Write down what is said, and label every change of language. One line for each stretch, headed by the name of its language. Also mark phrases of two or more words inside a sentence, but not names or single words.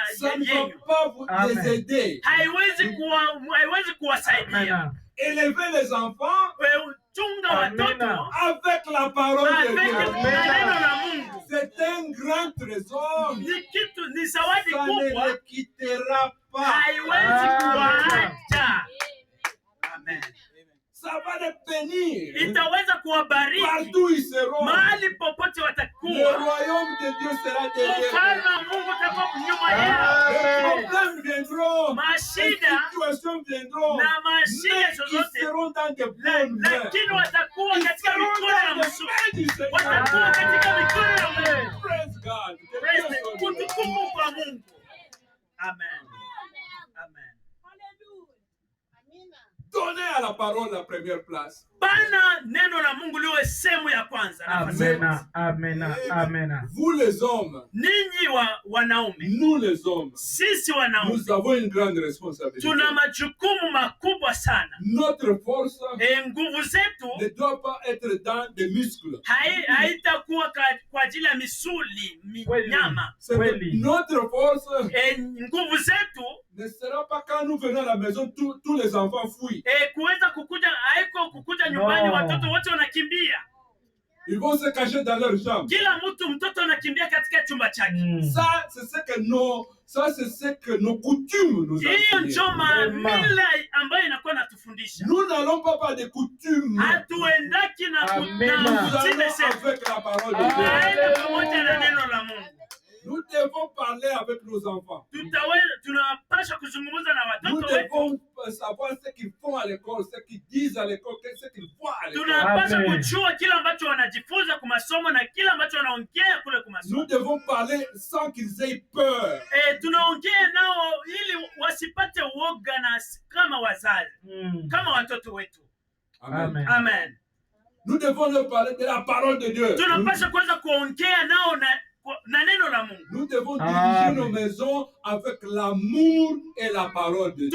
French: Ça ne va
Swahili: yenyu.
French: pas vous les aider.
Swahili: Haiwezi kuwasaidia.
French: Élevez les enfants
Swahili: Chunga watoto
French: avec la parole de avec Dieu.
Swahili: neno la Mungu.
French: C'est un grand trésor.
Swahili: Ni zawadi
French: Ça ne
Swahili: kubwa,
French: les quittera pas.
Swahili: haiwezi kuwaacha. Amen.
French: Ça va les bénir.
Swahili: Itaweza kuwabariki
French: Partout ils seront.
Swahili: mahali popote
French: Le
Swahili: watakuwa.
French: royaume de Dieu sera derrière
Swahili: Ufalme
French: eux.
Swahili: wa Mungu utakuwa nyuma yao.
French: Les problèmes viendront. Les
Swahili: Mashida
French: situations viendront.
Swahili: na mashida
French: Mais ils
Swahili: zozote,
French: seront dans de bonnes mains.
Swahili: lakini watakuwa
French: Ils
Swahili: katika
French: seront
Swahili: mikono ya
French: dans les
Swahili: mzuri.
French: mains du Seigneur.
Swahili: Watakuwa katika mikono ya Mungu.
English: Praise God. Que Praise
French: Dieu
English: the-
French: soit loué.
Swahili: Utukufu kwa Mungu. Amen. Amen.
French: Donnez à la parole la première place.
Swahili: Bana neno la Mungu liwe sehemu ya kwanza. Amena, amena, amena.
French: Vous les hommes,
Swahili: Ninyi wanaume,
French: nous les hommes,
Swahili: sisi wanaume
French: nous avons une grande responsabilité.
Swahili: tuna majukumu makubwa sana.
French: Notre force
Swahili: Nguvu zetu
French: ne doit pas être dans des muscles.
Swahili: haitakuwa kwa ajili ya misuli, nyama.
French: C'est que notre force
Swahili: Nguvu zetu
French: ne sera pas quand nous venons à la maison, tous les enfants fuient.
Swahili: kuweza kukuja, haiko kukuja nyumbani watoto wote wanakimbia.
French: Ils vont se cacher dans leur chambre.
Swahili: Kila mtoto anakimbia katika chumba chake.
French: Ça, c'est ce que nos coutumes nous
Swahili: Hiyo
French: enseignent.
Swahili: ndio mila ambayo inakuwa natufundisha.
French: Nous n'allons pas par des coutumes.
Swahili: Hatuendaki na
French: Nous allons avec la parole de Dieu.
Swahili: tunaenda pamoja na neno la Mungu.
French: Nous devons parler avec nos enfants.
Swahili: Tunapaswa kuzungumza na
French: Nous
Swahili: watoto wetu.
French: devons savoir ce qu'ils font à l'école, ce qu'ils disent à l'école, ce qu'ils voient à l'école.
Swahili: Tunapaswa kujua kila ambacho wanajifunza kwa masomo na kila ambacho wanaongea kule kwa masomo.
French: Nous devons parler sans qu'ils aient peur.
Swahili: Tunaongea nao ili wasipate uoga na kama wazazi, kama watoto wetu. Amen. Amen.
French: Nous devons leur parler de la parole de Dieu.
Swahili: Tunapaswa kuweza kuongea nao na neno la Mungu.
French: Nous devons diriger nos maisons avec l'amour et la parole de Dieu.